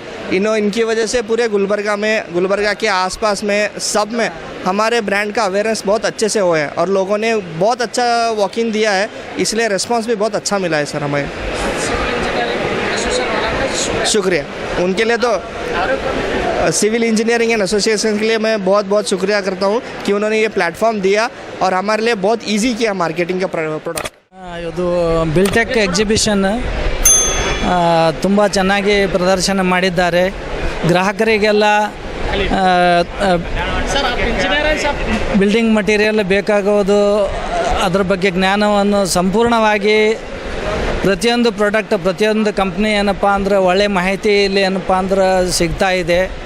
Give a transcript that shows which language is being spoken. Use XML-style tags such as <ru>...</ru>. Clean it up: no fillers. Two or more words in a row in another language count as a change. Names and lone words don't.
<hi>इनकी वजह से पूरे गुलबर्गा के आसपास में सब में हमारे ब्रांड का अवेयरनेस बहुत अच्छे से हुआ है और लोगों ने बहुत अच्छा</hi> <en>walk in</en> <hi>दिया है, इसलिए रिस्पांस भी बहुत अच्छा मिला है सर हमें। शुक्रिया उनके लिए, तो</hi> <en>civil engineering and association</en> <hi>के लिए मैं बहुत बहुत शुक्रिया करता हूँ कि उन्होंने ये प्लेटफॉर्म दिया और हमारे लिए बहुत ईजी किया मार्केटिंग का प्रोडक्ट।</hi> <kn>ಇದು ಬಿಲ್ಟೆಕ್ ಎಕ್ಸಿಬಿಷನ್ ತುಂಬ ಚೆನ್ನಾಗಿ ಪ್ರದರ್ಶನ ಮಾಡಿದ್ದಾರೆ. ಗ್ರಾಹಕರಿಗೆಲ್ಲ</kn> <en>building material</en> <kn>ಬೇಕಾಗೋದು ಅದರ ಬಗ್ಗೆ ಜ್ಞಾನವನ್ನು ಸಂಪೂರ್ಣವಾಗಿ ಪ್ರತಿಯೊಂದು ಪ್ರಾಡಕ್ಟ್, ಪ್ರತಿಯೊಂದು ಕಂಪ್ನಿ ಏನಪ್ಪ ಅಂದರೆ ಒಳ್ಳೆ ಮಾಹಿತಿ ಇಲ್ಲಿ ಏನಪ್ಪ ಅಂದ್ರೆ ಸಿಗ್ತಾ ಇದೆ.</kn>